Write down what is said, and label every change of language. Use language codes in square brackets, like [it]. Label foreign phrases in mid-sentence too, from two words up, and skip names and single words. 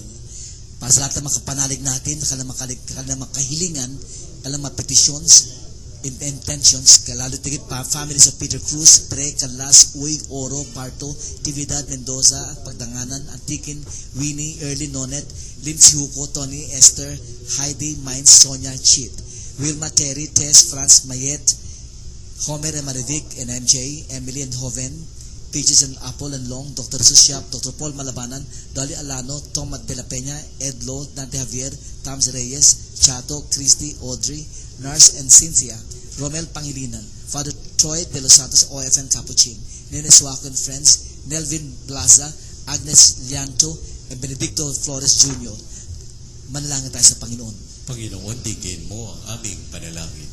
[tl] Para sa lahat ng makapanalig natin, kanilang makahilingan, kanilang mga [en] petitions, intentions, [tl] kalalo tigit pa, [en] families of [tl] Peter Cruz, Pre, Canlas, Uy, Oro, Parto, Tividad, Mendoza, Pagdanganan, Antikin, Winnie, Early Nonet, Lindsay Huco, Tony, Esther, Heidi, Mines, Sonia, Chit, Wilma, Terry, Tess, Franz, Mayet, [en] Homer and Marivic and MJ, Emily and Hoven, Peaches and Apple and Long, Dr. Susyap, Dr. Paul Malabanan, Dolly Alano, Tom de la Peña, Ed Lo, Dante Javier, Tams Reyes, Chato, Christy, Audrey, Nars and Cynthia, Romel Pangilinan, Father Troy de los Santos, OFN Capuchin, Nene Suaco and Friends, Nelvin Blaza, Agnes Lianto, and Benedicto Flores Jr. [tl] Manalangin tayo sa Panginoon. Panginoon, dinggin mo ang aming panalangin.